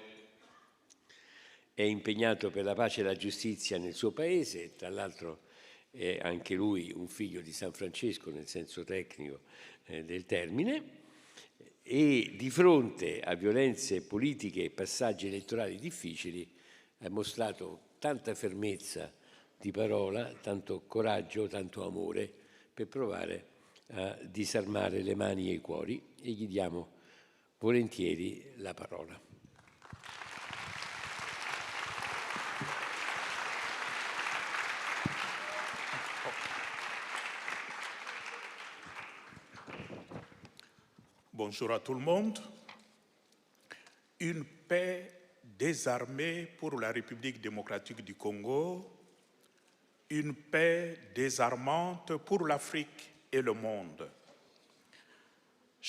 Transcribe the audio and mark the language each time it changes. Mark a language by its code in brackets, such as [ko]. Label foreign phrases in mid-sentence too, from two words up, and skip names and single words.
[it] È impegnato per la pace e la giustizia nel suo paese, tra l'altro è anche lui un figlio di San Francesco nel senso tecnico del termine, e di fronte a violenze politiche e passaggi elettorali difficili ha mostrato tanta fermezza di parola, tanto coraggio, tanto amore per provare a disarmare le mani e i cuori, e gli diamo volentieri la parola. [fr] Bonjour à tout le monde. Une paix désarmée pour la République démocratique du Congo, une paix désarmante pour l'Afrique et le monde.